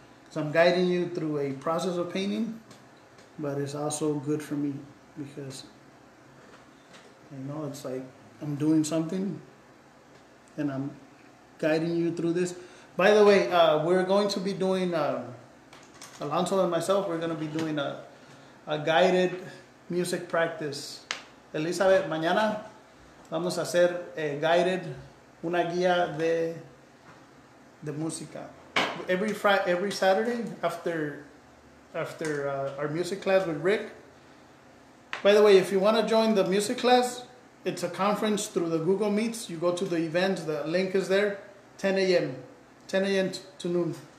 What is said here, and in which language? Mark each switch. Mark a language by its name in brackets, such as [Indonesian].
[English] So I'm guiding you through a process of painting, but it's also good for me because, you know, it's like I'm doing something and I'm guiding you through this. By the way, we're going to be doing, Alonso and myself, we're going to be doing a guided music practice. [Spanish] Elizabeth, mañana vamos a hacer guided, una guía de música. [English] Every Saturday after our music class with Rick. By the way, if you want to join the music class, it's a conference through the Google Meets. You go to the events, the link is there, 10 a.m. to noon.